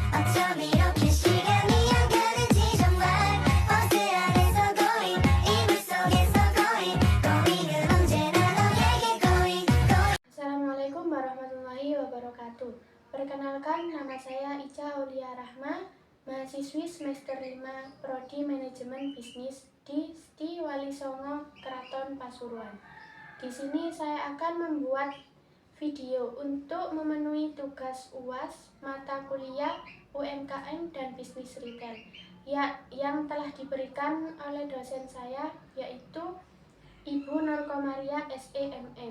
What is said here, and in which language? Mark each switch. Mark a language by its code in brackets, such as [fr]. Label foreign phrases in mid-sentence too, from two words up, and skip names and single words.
[ko] 어쩜 이렇게 시간이 안 가는지 정말 버스 안에서 going 이불 속에서 going 은 언제나 너에게 going. [ar] السلام عليكم ورحمة الله وبركاته. [id] Perkenalkan, nama saya Ica Aulia Rahma, mahasiswi semester 5 Prodi Manajemen Bisnis di STI Wali Songo, Keraton Pasuruan. Di sini saya akan membuat video untuk memenuhi tugas UAS mata kuliah UMKM dan Bisnis Retail yang telah diberikan oleh dosen saya, yaitu Ibu Nur Komaria SEMM.